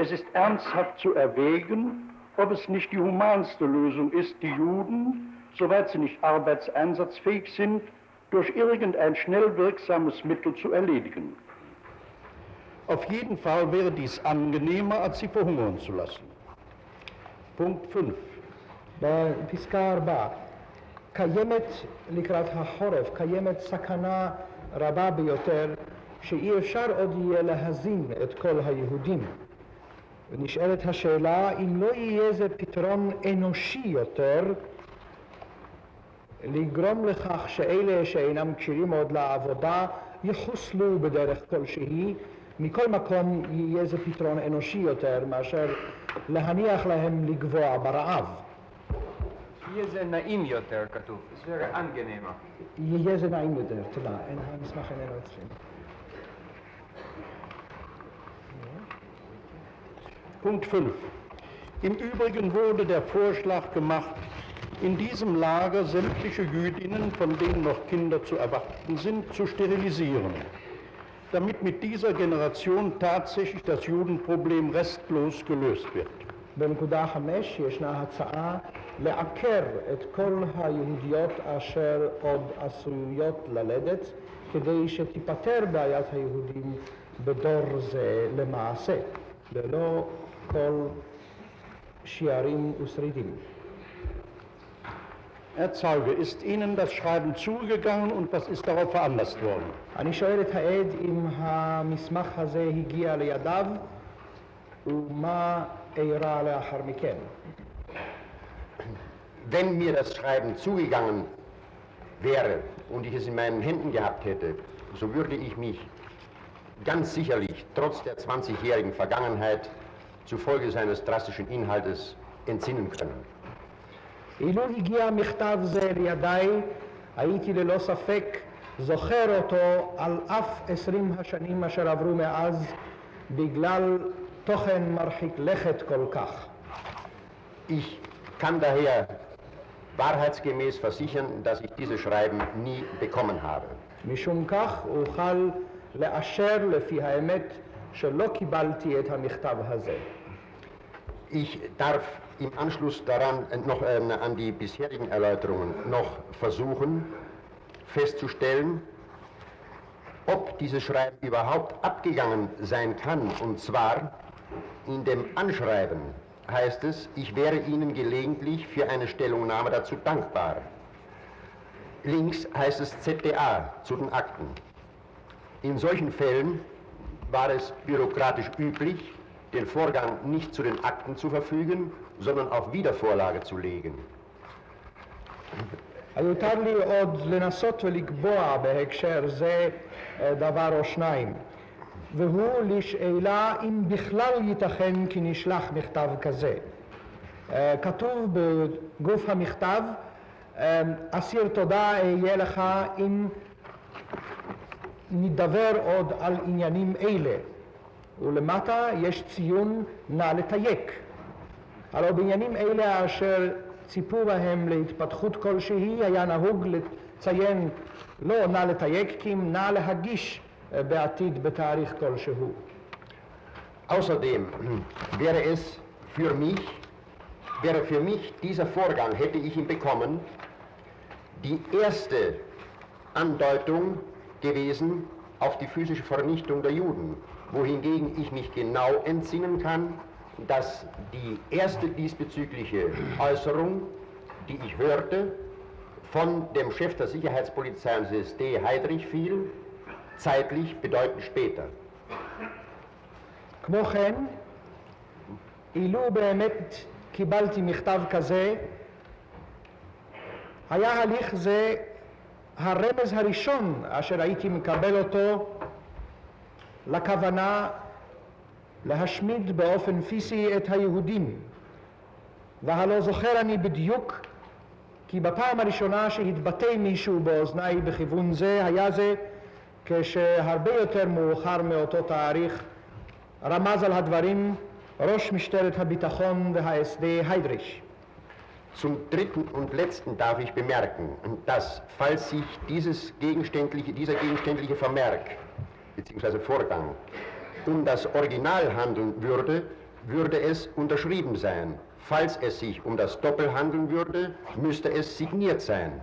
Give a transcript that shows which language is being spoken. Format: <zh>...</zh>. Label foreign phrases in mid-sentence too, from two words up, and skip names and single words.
<de>Es ist ernsthaft zu erwägen, ob es nicht die humanste Lösung ist, die Juden, soweit sie nicht arbeitseinsatzfähig sind, durch irgendein schnell wirksames Mittel zu erledigen. Auf jeden Fall wäre dies angenehmer, als sie verhungern zu lassen. Punkt 5.</de> <he>בפסקה 4, קיימת לקראת החורף, קיימת סכנה רבה ביותר שאי אפשר עוד יהיה להזין את כל היהודים. ונשאלת השאלה אם לא יהיה זה פתרון אנושי יותר לגרום לכך שאלה שאינם כשירים עוד לעבודה יחוסלו בדרך כלשהי. מכל מקום יהיה זה פתרון אנושי יותר מאשר להניח להם לגבוע ברעב. יהיה זה נעים יותר כתוב, זה angenehmer. יהיה זה נעים יותר, תודה, המסמך איננו אצלנו.</he> <de>Punkt 5. Im Übrigen wurde der Vorschlag gemacht, in diesem Lager sämtliche Jüdinnen, von denen noch Kinder zu erwarten sind, zu sterilisieren, damit mit dieser Generation tatsächlich das Judenproblem restlos gelöst wird.</de> <he>בנקודה 5 ישנה הצעה לעקר את כל היהודיות אשר עוד עשויות ללדת כדי שתיפטר בעיית היהודים בדור זה למעשה, ללא כל שיערים ושרידים.</he> <de>Herr Zeuge, ist Ihnen das Schreiben zugegangen und was ist darauf veranlasst worden?</de> <he>אני שואל את העד אם המסמך הזה הגיע לידיו ומה אירע לאחר מכן.</he> <de>Wenn mir das Schreiben zugegangen wäre und ich es in meinen Händen gehabt hätte, so würde ich mich ganz sicherlich trotz der 20-jährigen Vergangenheit zufolge seines drastischen Inhaltes entsinnen können.</de> <he>אילו הגיע מכתב זה לידיי, הייתי ללא ספק זוכר אותו על אף 20 השנים אשר עברו מאז בגלל תוכן מרחיק לכת כל כך.</he> <de>Ich kann daher wahrheitsgemäß versichern, dass ich dieses Schreiben nie bekommen habe.</de> <he>משום כך אוכל לאשר לפי האמת שלא קיבלתי את המכתב הזה.</he> <de>Ich darf im Anschluss daran noch an die bisherigen Erläuterungen noch versuchen festzustellen, ob dieses Schreiben überhaupt abgegangen sein kann. Und zwar in dem Anschreiben heißt es, ich wäre Ihnen gelegentlich für eine Stellungnahme dazu dankbar. Links heißt es ZDA zu den Akten. In solchen Fällen war es bürokratisch üblich, den Vorgang nicht zu den Akten zu verfügen, sondern auf Wiedervorlage zu legen.</de> <he>יותר לי עוד לנסות ולקבוע בהקשר זה דבר או שניים, והוא לשאלה אם בכלל ייתכן כי נשלח מכתב כזה. כתוב בגוף המכתב, אסיר תודה אהיה לך אם נדבר עוד על עניינים אלה, ולמטה יש ציון נא לתייק. הלא בעניינים אלה אשר ציפו בהם להתפתחות כלשהי היה נהוג לציין לא נא לתייק כי אם נא להגיש בעתיד בתאריך כלשהו.</he> <de>Außerdem wäre für mich dieser Vorgang, hätte ich ihn bekommen, die erste Andeutung gewesen auf die physische Vernichtung der Juden, wohingegen ich mich genau entsinnen kann, dass die erste diesbezügliche Äußerung, die ich hörte, von dem Chef der Sicherheitspolizei und des SD Heydrich fiel, zeitlich bedeutend später.</de> <he>כמו כן, אילו באמת קיבלתי מכתב כזה, היה הליך זה הרמז הראשון אשר הייתי מקבל אותו לכוונה להשמיד באופן פיזי את היהודים. והלא זוכר אני בדיוק כי בפעם הראשונה שהתבטא מישהו באוזניי בכיוון זה היה זה כשהרבה יותר מאוחר מאותו תאריך רמז על הדברים ראש משטרת הביטחון וה-SD היידריש.</he> <de>Zum dritten und letzten darf ich bemerken, dass falls sich dieser gegenständliche Vermerk bzw. Vorgang um das Original handeln würde, würde es unterschrieben sein. Falls es sich um das Doppel handeln würde, müsste es signiert sein.</de>